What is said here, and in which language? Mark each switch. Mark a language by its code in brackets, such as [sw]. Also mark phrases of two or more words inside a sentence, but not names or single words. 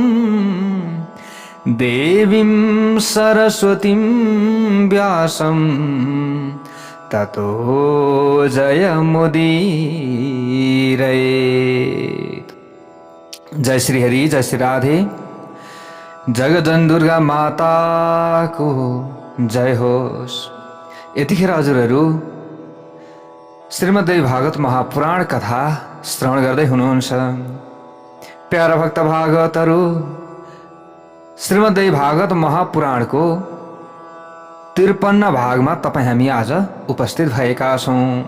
[sa] देवीं सरस्वतीं व्यासं ततो जयमुदीरयेत्। [ne] जय श्री हरि, जय श्री राधे। जगजन दुर्गा माता को जय होस्। यतिखेर हजुरहरू श्रीमद्देवी भागवत महापुराण कथा श्रवण गर्दै हुनुहुन्छ। प्यारा भक्त भागवतहरू, श्रीमद्देवी भागवत महापुराणको 53 भागमा तपाईँ हामी आज उपस्थित भएका छौँ।